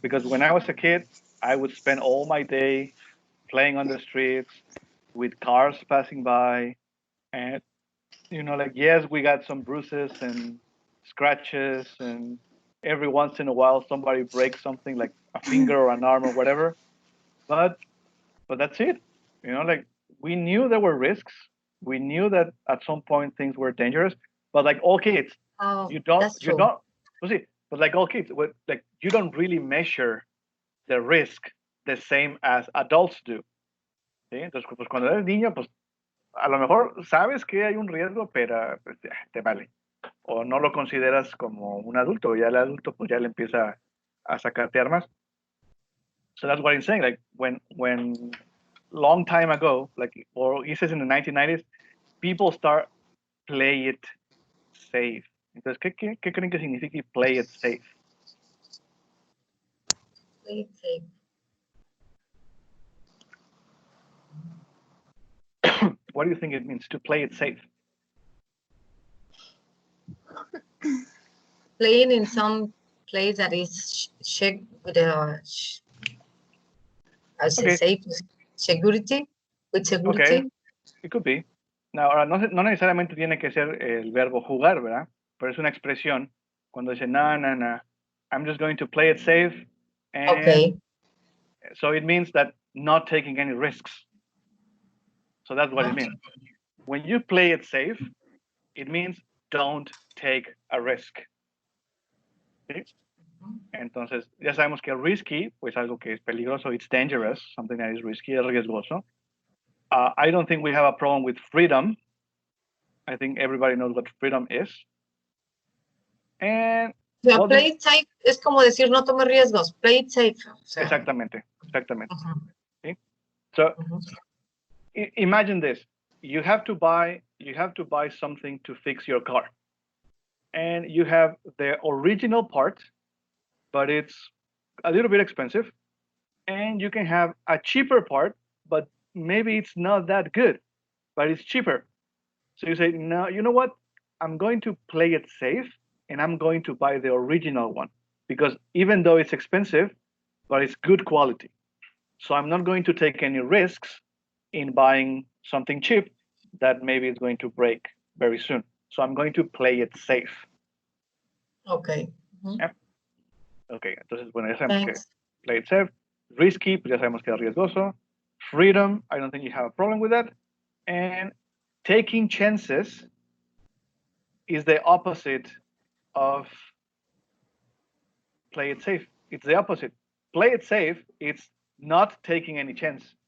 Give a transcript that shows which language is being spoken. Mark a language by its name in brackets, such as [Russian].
[English] Because when I was a kid, I would spend all my day playing on the streets with cars passing by, and like yes, we got some bruises and scratches, and every once in a while somebody breaks something like a finger or an arm or whatever, but that's it. Like we knew there were risks. We knew that at some point things were dangerous, but like all kids, Oh, you that's true. don't, well, see, but like all kids, like you don't really measure the risk the same as adults do. [Spanish] ¿Sí? Entonces, pues cuando eres niño, pues a lo mejor sabes que hay un riesgo, pero pues, te vale. O no lo consideras como un adulto. Ya el adulto pues ya le empieza a sacarte armas. [English] So that's what I'm saying. Like when long time ago, like, or he says in the 1990s, people start play it safe. [Spanish] Entonces, ¿qué creen que significa play it safe? [English] Play it safe. What do you think it means to play it safe? Playing in some place that is checked with a Okay. safe security, with security. Okay, it could be. [Spanish] Now, ahora, no necesariamente tiene que ser el verbo jugar, ¿verdad? Pero es una expresión cuando dice, no, [English] I'm just going to play it safe. And Okay. so it means that not taking any risks. So that's what it means. When you play it safe, it means don't take a risk. ¿Sí? [Spanish] Entonces, ya sabemos que risky, pues algo que es peligroso, [English] it's dangerous, something that is risky, [Spanish] es riesgoso. [English] I don't think we have a problem with freedom. I think everybody knows what freedom is. And [Spanish] play it safe es como decir no tome riesgos. [English] Play it safe. [Spanish] Exactamente. ¿Sí? [English] So imagine this: you have to buy something to fix your car, and you have the original part, but it's a little bit expensive, and you can have a cheaper part, but maybe it's not that good, but it's cheaper. So you say, no, you know what? I'm going to play it safe, and I'm going to buy the original one, because even though it's expensive, but it's good quality. So I'm not going to take any risks in buying something cheap that maybe is going to break very soon. So I'm going to play it safe. Okay. [Spanish] Yep. Okay, entonces, bueno, ya sabemos que play it safe. Risky, pues ya sabemos que es riesgoso. [English] Freedom, I don't think you have a problem with that. And taking chances is the opposite of play it safe. It's the opposite. Play it safe, it's not taking any chance.